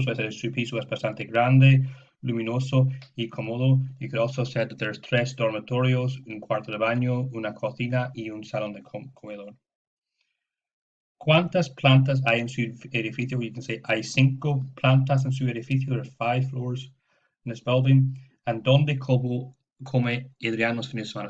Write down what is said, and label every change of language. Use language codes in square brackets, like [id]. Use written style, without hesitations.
[en] So I said [es] su piso es bastante grande, luminoso y cómodo. [en] You could also say that there's [es] 3 dormitorios, un cuarto de baño, una cocina y un salón de comedor. ¿Cuántas plantas hay en su edificio? [en] You can say [es] hay 5 plantas en su edificio. [en] There's 5 floors in this building. [es] And ¿dónde come Adrián los fines de semana?